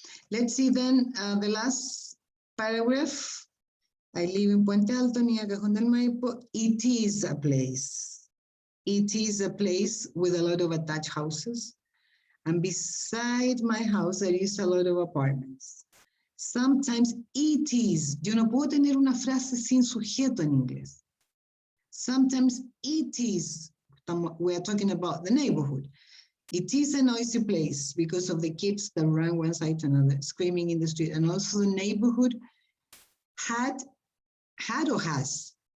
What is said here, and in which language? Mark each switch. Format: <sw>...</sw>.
<en>Let's see then the last paragraph. I live in Puente Alto, near Cajón del Maipo. It is a place. It is a place with a lot of attached houses. And beside my house, there is a lot of apartments. Sometimes it is.</en> <es>Yo no puedo tener una frase sin sujeto en inglés.</es> <en>Sometimes it is. We are talking about the neighborhood. It is a noisy place because of the kids that run one side to another, screaming in the street. And also the neighborhood had or has.</en>